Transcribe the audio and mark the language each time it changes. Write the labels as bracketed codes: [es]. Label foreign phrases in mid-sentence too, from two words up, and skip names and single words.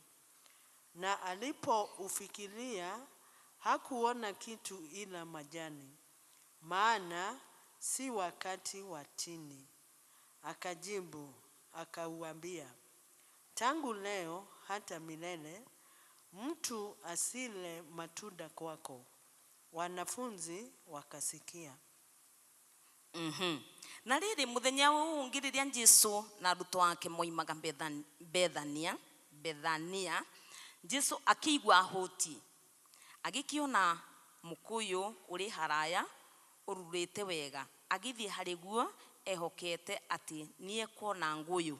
[sw] Na alipoufikiria hakuona kitu ila majani, maana si wakati wa tini. Akajibu akauambia, tangu leo hata milele mtu asile matunda kwako. Wanafunzi wakasikia. [ki] Na riri muthenya ungiriria Jesu na aruto ake moimaga Bethania. Jesu akiigua hoti, agikiona mukuyu uri haraya ururite wega, agithie hariguo ehokete ati nie kuona nguyu.